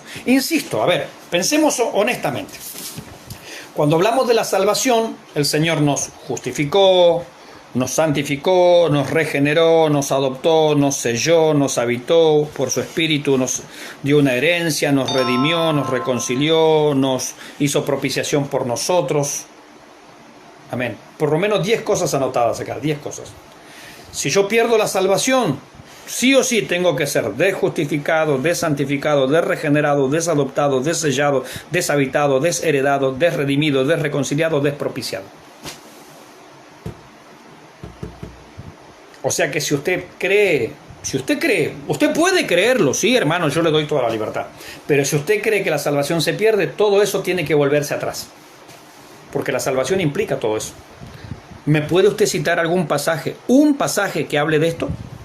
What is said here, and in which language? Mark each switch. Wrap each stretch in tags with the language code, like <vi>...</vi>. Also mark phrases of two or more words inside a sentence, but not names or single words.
<es>Insisto, a ver, pensemos honestamente. Cuando hablamos de la salvación, el Señor nos justificó, nos santificó, nos regeneró, nos adoptó, nos selló, nos habitó por su Espíritu, nos dio una herencia, nos redimió, nos reconcilió, nos hizo propiciación por nosotros. Amén. Por lo menos 10 cosas anotadas acá, 10 cosas. Si yo pierdo la salvación, sí o sí tengo que ser desjustificado, desantificado, desregenerado, desadoptado, dessellado, deshabitado, desheredado, desredimido, desreconciliado, despropiciado. O sea que si usted cree, usted puede creerlo, sí, hermano, yo le doy toda la libertad. Pero si usted cree que la salvación se pierde, todo eso tiene que volverse atrás. Porque la salvación implica todo eso. ¿Me puede usted citar algún pasaje, un pasaje que hable de esto?</es>